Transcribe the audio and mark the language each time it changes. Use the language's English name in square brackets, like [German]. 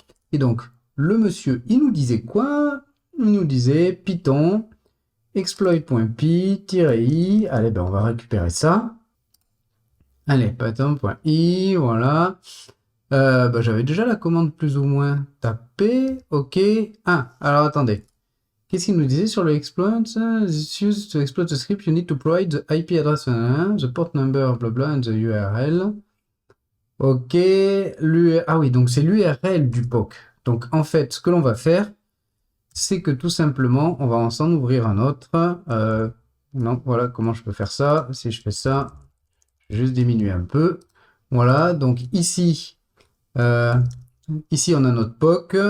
[French] Et donc, le monsieur, il nous disait quoi? Il nous disait Python, exploit.py-i. Allez, ben, on va récupérer ça. Allez, python.i, voilà. Bah, j'avais déjà la commande plus ou moins tapée. Ok. Ah, alors attendez. Qu'est-ce qu'il nous disait sur le exploit? [English] This use to exploit the script, you need to provide the IP address, the port number, blabla, and the URL. [French] Ok. Ah oui, donc c'est l'URL du POC. Donc en fait, ce que l'on va faire, c'est que tout simplement, on va s'en ouvrir un autre. Non, voilà comment je peux faire ça. Si je fais ça, je vais juste diminuer un peu. Voilà, donc ici. Euh, Ici, on a notre POC.